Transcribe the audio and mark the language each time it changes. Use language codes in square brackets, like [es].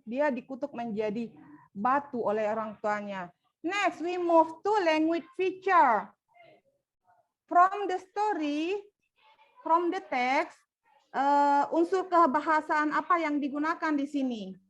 [id] Dia dikutuk menjadi batu oleh orang tuanya. [en] Next, we move to language feature. From the story, from the text, [id] unsur kebahasaan apa yang digunakan di sini?